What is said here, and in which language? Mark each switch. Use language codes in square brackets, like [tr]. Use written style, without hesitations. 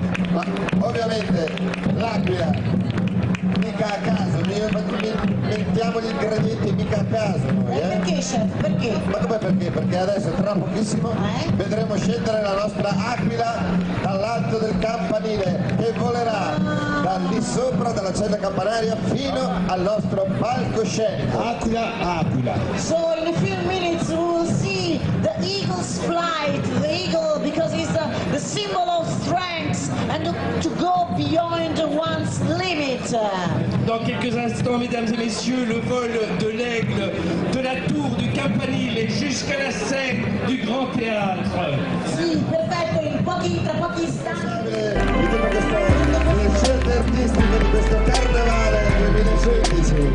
[it] Ma ovviamente l'Aquila mica a caso, mettiamo gli ingredienti mica a caso noi, Perché, chef? Perché? Ma come perché? Perché adesso tra pochissimo vedremo scendere la nostra Aquila dall'alto del campanile che volerà da lì sopra, dalla cella campanaria fino al nostro palcoscenico. Aquila. [en] So in a few minutes we will see the eagle's flight, the eagle, because it's the symbol of strength and to go beyond one's limit. [fr] Dans quelques instants, mesdames et messieurs, le vol de l'aigle de la tour du campanile jusqu'à la scène du Grand Théâtre. [it] Sì, perfetto, tra pochi istanti. Di tutto questo, le scelte artistiche di questo carnevale 2016.